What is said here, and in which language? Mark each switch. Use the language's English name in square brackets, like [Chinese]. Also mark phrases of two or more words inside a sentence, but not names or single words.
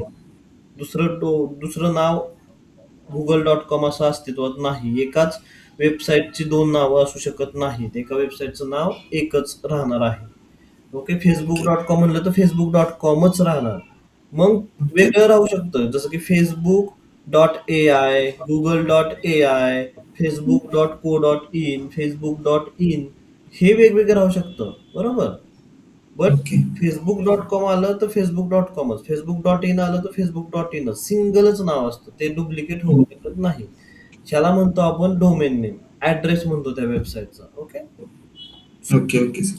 [Marathi] दुसरं नाव Google.com असं अस्तित्वात नाही. एकाच वेबसाईटची दोन नावं असू शकत नाहीत. एका वेबसाईटचं नाव एकच राहणार आहे. ओके. Facebook.com म्हणलं तर Facebook.comच राहणार. मग वेगळं राहू शकतं, जसं की Facebook.ai, Google.ai, Facebook.co.in, Facebook.in हे वेगवेगळं राहू शकतं, बरोबर. बट ओके. Facebook.com आलं तर Facebook.comच, Facebook.in आलं तर Facebook.inच, सिंगलच नाव असतं, ते डुप्लिकेट होऊ शकत नाही. ह्याला म्हणतो आपण [English] domain name, [Marathi] ऍड्रेस म्हणतो त्या वेबसाईटचा. ओके. [English] okay okay sir.